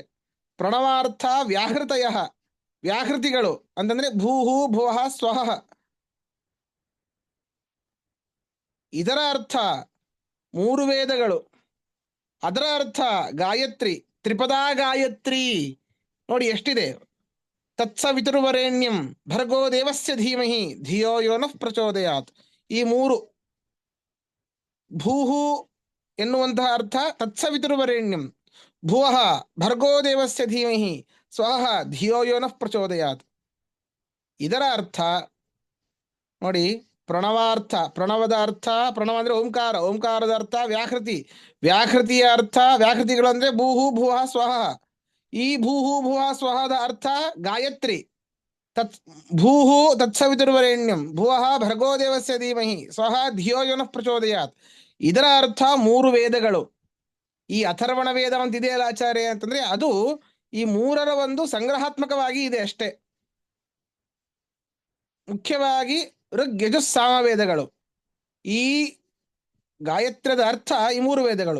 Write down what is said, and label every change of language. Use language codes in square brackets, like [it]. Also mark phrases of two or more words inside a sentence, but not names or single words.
[sa] ಪ್ರಣವಾರ್ಥ ವ್ಯಾಹೃತಯ, [kn] ವ್ಯಾಹೃತಿಗಳು ಅಂತಂದ್ರೆ [sa] ಭೂಹು ಭುವಃ ಸ್ವಹ. [kn] ಇದರ ಅರ್ಥ 3 ವೇದಗಳು, ಅದರ ಅರ್ಥ ಗಾಯತ್ರಿ, ತ್ರಿಪದಾ ಗಾಯತ್ರಿ. ನೋಡಿ ಎಷ್ಟಿದೆ. [sa] ತತ್ಸವಿತುರ್ವರೆಣ್ಯಂ ಭರ್ಗೋ ದೇವಸ್ಯ ಧೀಮಹಿ ಧಿಯೋ ಯೋ ನಃ ಪ್ರಚೋದಯಾತ್. [kn] ಈ 3 ಭೂಹು ಎನ್ನುವಂತಹ ಅರ್ಥ [sa] ತತ್ಸವಿತುರ್ವರೆಣ್ಯಂ, ಭುವಃ ಭರ್ಗೋ ದೇವಸ್ಯ ಧೀಮಹಿ ಸ್ವಹ ಧಿಯೋ ಯೋ ನಃ ಪ್ರಚೋದಯಾತ್. [kn] ಇದರ ಅರ್ಥ ನೋಡಿ, ಪ್ರಣವಾರ್ಥ, ಪ್ರಣವದ ಅರ್ಥ, ಪ್ರಣವ ಅಂದ್ರೆ ಓಂಕಾರ, ಓಂಕಾರದ ಅರ್ಥ ವ್ಯಾಹೃತಿ, ವ್ಯಾಹೃತಿಯ ಅರ್ಥ, ವ್ಯಾಹೃತಿಗಳು ಅಂದ್ರೆ [sa] ಭೂಹು ಭುವಃ ಸ್ವಹ. [kn] ಈ [sa] ಭೂಹು ಭುವಃ [kn] ಸ್ವಹದ ಅರ್ಥ ಗಾಯತ್ರಿ. [sa] ಭೂಹು ತತ್ಸವಿತುರ್ವರೆಣ್ಯಂ ಭುವಃ ಭರ್ಗೋ ದೇವಸ್ಯ ಧೀಮಹಿ ಸ್ವಹ ಧಿಯೋ ಯೋ ನಃ ಪ್ರಚೋದಯಾತ್. [kn] ಇದರ ಅರ್ಥ 3 ವೇದಗಳು. ಈ ಅಥರ್ವಣ ವೇದ ಅಂತ ಇದೆಯಲ್ಲ ಆಚಾರ್ಯ ಅಂತಂದ್ರೆ, ಅದು ಈ 3ರ ಒಂದು ಸಂಗ್ರಹಾತ್ಮಕವಾಗಿ ಇದೆ ಅಷ್ಟೇ. ಮುಖ್ಯವಾಗಿ ಋಗ್ ಯಜುಸ್ ಸಾಮವೇದಗಳು. ಈ ಗಾಯತ್ರದ ಅರ್ಥ ಈ 3 ವೇದಗಳು.